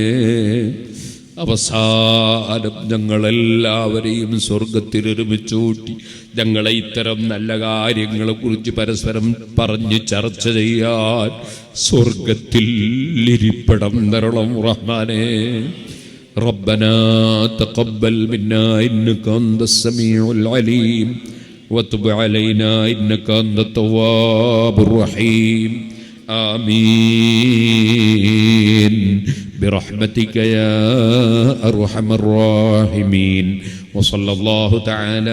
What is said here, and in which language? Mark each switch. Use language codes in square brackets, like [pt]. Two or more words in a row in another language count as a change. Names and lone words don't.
[ml] അവസാനം ഞങ്ങളെല്ലാവരെയും സ്വർഗത്തിൽ ഒരുമിച്ചൂട്ടി ഞങ്ങളെ ഇത്തരം നല്ല കാര്യങ്ങളെ കുറിച്ച് പരസ്പരം പറഞ്ഞ് ചർച്ച ചെയ്യാൻ സ്വർഗത്തിൽ ഇരിപ്പിടം തരണം റഹ്മാനേ. [ar] ربنا تقبل منا إنك أنت السميع العليم وتب علينا إنك أنت التواب الرحيم آمين برحمتك يا أرحم الراحمين وصلى الله تعالى